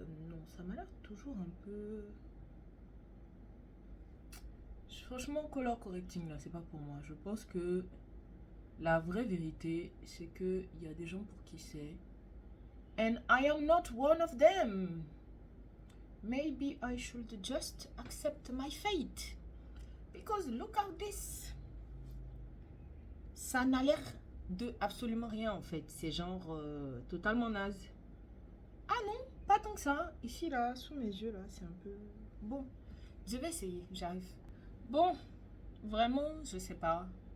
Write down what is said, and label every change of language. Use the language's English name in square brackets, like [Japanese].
[French] Non, ça m'a l'air toujours un peu... Franchement, color correcting, là, c'est pas pour moi. Je pense que la vraie vérité, c'est qu'il y a des gens pour qui c'est. [English] And I am not one of them. Maybe I should just accept my fate. Because look at this. [French] Ça n'a l'air de absolument rien, en fait. C'est genre totalement naze. Ah non, pas tant que ça. Ici, là, sous mes yeux, là, c'est un peu... Bon, je vais essayer, j'arrive. Bon, vraiment, je sais pas.